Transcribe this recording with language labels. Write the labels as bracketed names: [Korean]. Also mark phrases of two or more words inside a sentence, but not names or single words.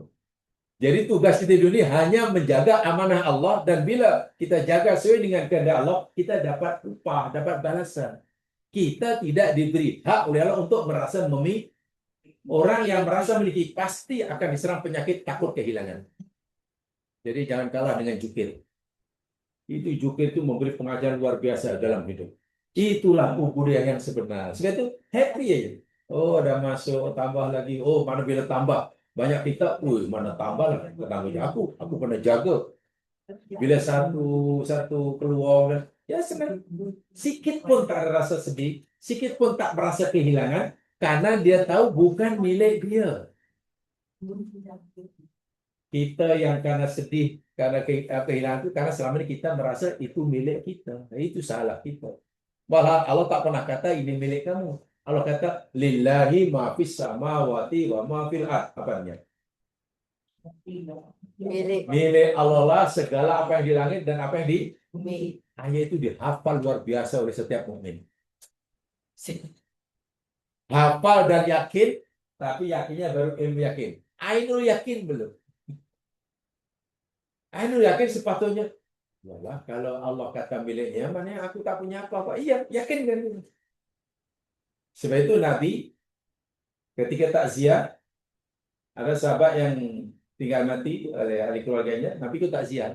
[Malay] Jadi tugas kita di dunia hanya menjaga amanah Allah, dan bila kita jaga sesuai dengan kehendak Allah, kita dapat upah, dapat balasan. Kita tidak diberi hak oleh Allah untuk merasa memiliki. Orang yang merasa memiliki pasti akan diserang penyakit takut kehilangan. Jadi jangan kalah dengan jukir. Itu jukir itu memberi pengajaran luar biasa dalam hidup. Itulah ubudiyah yang sebenar. Sebab itu happy aja. Oh, ada masuk, tambah lagi. Oh, mana bila tambah. Banyak kita, mana tambah lah. Ketangguhnya aku pernah jaga. Bila satu keluar, ya senang. Sikit pun tak ada rasa sedih, sikit pun tak merasa kehilangan, karena dia tahu bukan milik dia. Kita yang karena sedih, karena kehilangan itu, karena selama ini kita merasa itu milik kita. Nah, itu salah kita. Malah Allah tak pernah kata ini milik kamu. Allah kata [Arabic] لله ما في السماوات وما في الأرض. [Malay] Apanya? Milik Allah lah segala apa yang di langit dan apa yang di bumi. Ayat itu dihafal luar biasa oleh setiap mukmin. Hafal dan yakin, tapi yakinnya baru ilmu yakin. [Arabic] عين اليقين [Malay] belum. [Arabic] عين اليقين [Malay] sepatutnya. Yalah, kalau Allah kata miliknya, mana aku tak punya apa-apa. Iya, yakin kan? Sebab itu Nabi ketika takziah, ada sahabat yang tinggal mati oleh ahli keluarganya, Nabi itu takziah.